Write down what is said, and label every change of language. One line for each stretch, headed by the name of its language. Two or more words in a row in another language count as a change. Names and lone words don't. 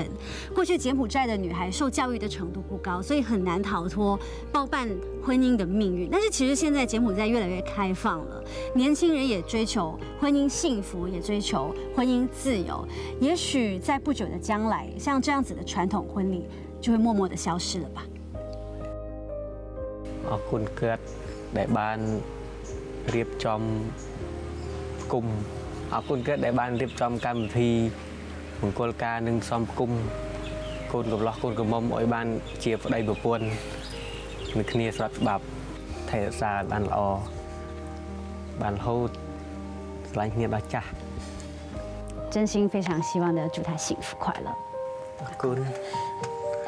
Chinese: 过去柬埔寨的女孩受教育的程度不高，所以很难逃脱包办婚姻的命运。但是其实现在柬埔寨越来越开放了，年轻人也追求婚姻幸福，也追求婚姻自由。也许在不久的将来，像这样子的传统婚礼就会默默的消失了吧。
Khmer: អរគុណគាត់ដែលបានរៀបចំគុំអរគុណគាត់ដែលបានរៀបចំកម្មវិធីមង្គលការនិងផ្សំគុំកូនកំលោះកូនក្រមុំឲ្យបានជាប្តីប្រពន្ធនឹងគ្នាស្រាប់ច្បាប់ថែរក្សាបានល្អបានរហូតស្រឡាញ់គ្នាដល់ចាស់
Chinese: 真心非常希望的祝他幸福快乐。
Khmer: អរគុណ